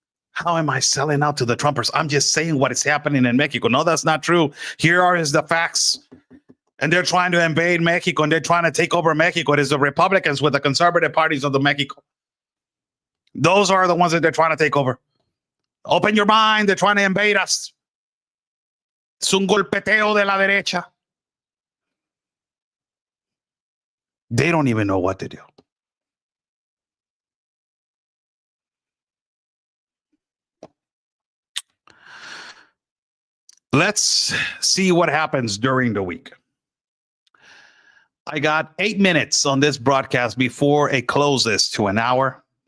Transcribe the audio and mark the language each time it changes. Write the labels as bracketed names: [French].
[English] How am I selling out to the Trumpers? I'm just saying what is happening in Mexico. No, that's not true. Here are the facts. And they're trying to invade Mexico and they're trying to take over Mexico. It is the Republicans with the conservative parties of the Mexico. Those are the ones that they're trying to take over. Open your mind. They're trying to invade us. [Spanish] Es un golpeteo de la derecha. [English] They don't even know what to do. Let's see what happens during the week. I got 8 minutes on this broadcast before it closes to an hour.